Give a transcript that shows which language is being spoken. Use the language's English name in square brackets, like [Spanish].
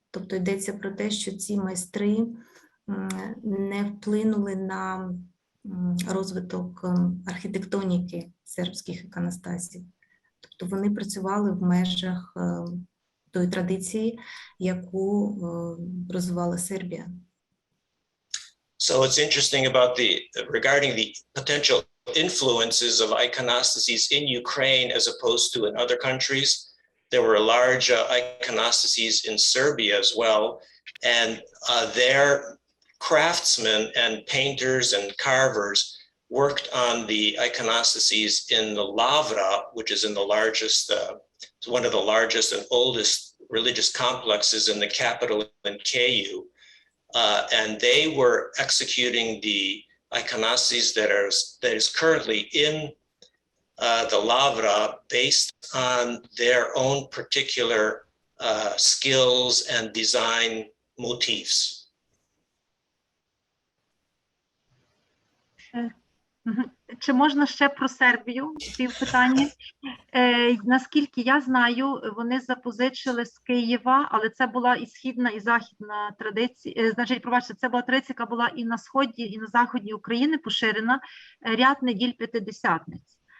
[Ukrainian] Тобто йдеться про те, що ці майстри не вплинули на розвиток архітектоніки сербських іконостасів. Тобто вони працювали в межах тої традиції, яку розвивала Сербія. [English] So it's interesting about regarding the potential influences of iconostases in Ukraine as opposed to in other countries. There were large iconostases in Serbia as well, and their craftsmen and painters and carvers worked on the iconostases in the Lavra, which is in the largest, one of the largest and oldest religious complexes in the capital in Kyiv. And they were executing the iconostases that is currently in the Lavra based on their own particular skills and design motifs. [Ukrainian] Чи можна ще про Сербію півпитання? Наскільки я знаю, вони запозичили з Києва, але це була і східна, і західна традиція. Значить, пробачте, це була традиція, яка була і на сході, і на заході України поширена, ряд неділь п'ятидесятниць.